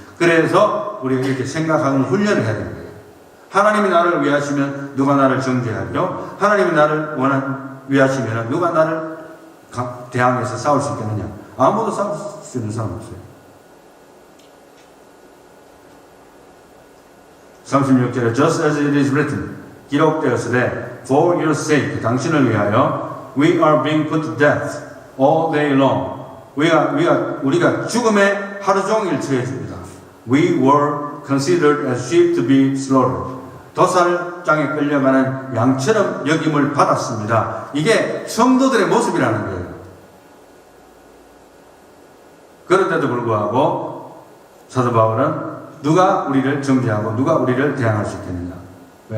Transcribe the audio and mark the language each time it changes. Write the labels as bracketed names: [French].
[Korean] 그래서 우리가 이렇게 생각하는 훈련을 해야 되는 거예요. 하나님이 나를 위하시면 누가 나를 정죄하며, 하나님이 나를 위하시면 누가 나를 대항해서 싸울 수 있겠느냐. 아무도 싸울 수 있는 사람 없어요. [English] 36절에 Just as it is written, [Korean] 기록되었으되 [English] For your sake, [Korean] 당신을 위하여 [English] We are being put to death all day long. [Korean] 우리가 죽음에 하루 종일 처해집니다. [English] We were considered as sheep to be slaughtered. [Korean] 도살장에 끌려가는 양처럼 여김을 받았습니다. 이게 성도들의 모습이라는 거예요. 그런데도 불구하고 사도 바울은 누가 우리를 정죄하고 누가 우리를 대항할 수 있겠느냐. 왜?